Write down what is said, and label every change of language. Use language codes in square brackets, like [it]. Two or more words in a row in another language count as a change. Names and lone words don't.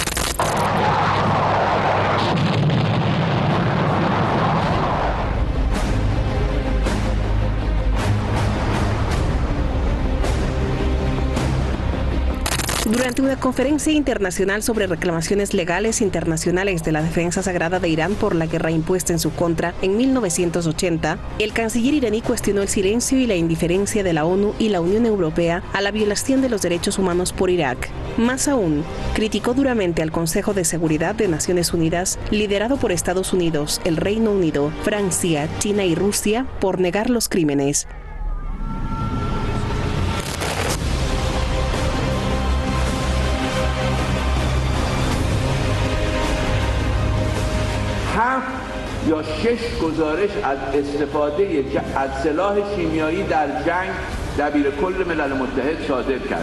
[es] Durante una conferencia internacional sobre reclamaciones legales internacionales de la defensa sagrada de Irán por la guerra impuesta en su contra en 1980, el canciller iraní cuestionó el silencio y la indiferencia de la ONU y la Unión Europea a la violación de los derechos humanos por Irak. Más aún, criticó duramente al Consejo de Seguridad de Naciones Unidas, liderado por Estados Unidos, el Reino Unido, Francia, China y Rusia, por negar los crímenes. [fa] یا 6 گزارش از استفاده از سلاح شیمیایی در جنگ دبیرکل ملل متحد صادر کرد.